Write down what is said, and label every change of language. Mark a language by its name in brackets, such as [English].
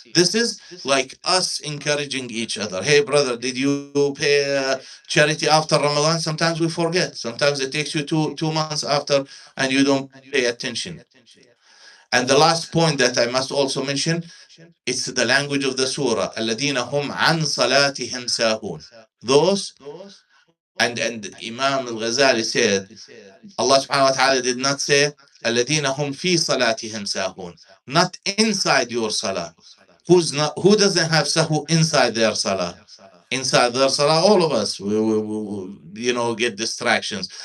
[English] This is like us encouraging each other. Hey brother, did you pay charity after Ramadan? Sometimes we forget. Sometimes it takes you two months after and you don't pay attention. And the last point that I must also mention, it's the language of the surah. [Arabic] الذين هم عن صلاتهم ساهون. [English] Those, and Imam al-Ghazali said, Allah subhanahu wa ta'ala did not say [Arabic] الذين هم في صلاتهم ساهون, [English] not inside your salah. Who doesn't have sahu inside their salah? Inside their salah, all of us, you know, get distractions.